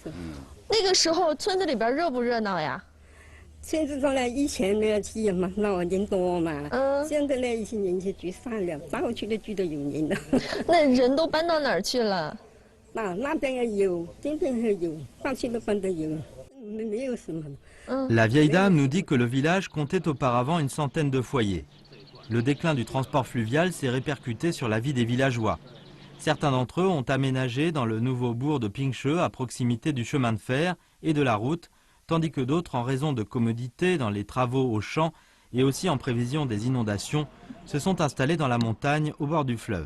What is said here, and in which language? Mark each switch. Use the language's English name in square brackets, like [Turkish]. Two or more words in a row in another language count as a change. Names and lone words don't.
[Chinese] 那个时候村子里边热不热闹呀？村子上呢，以前呢去嘛闹人多嘛，现在呢一些人就聚散了，到处都聚到有人了。那人都搬到哪儿去了？那边也有，这边也有，到处都搬都有，没有什么。 [French] La vieille dame nous dit que le village comptait auparavant une centaine de foyers. Le déclin du transport fluvial s'est répercuté sur la vie des villageois. Certains d'entre eux ont aménagé dans le nouveau bourg de Pingche à proximité du chemin de fer et de la route, tandis que d'autres, en raison de commodités dans les travaux aux champs et aussi en prévision des inondations, se sont installés dans la montagne au bord du fleuve.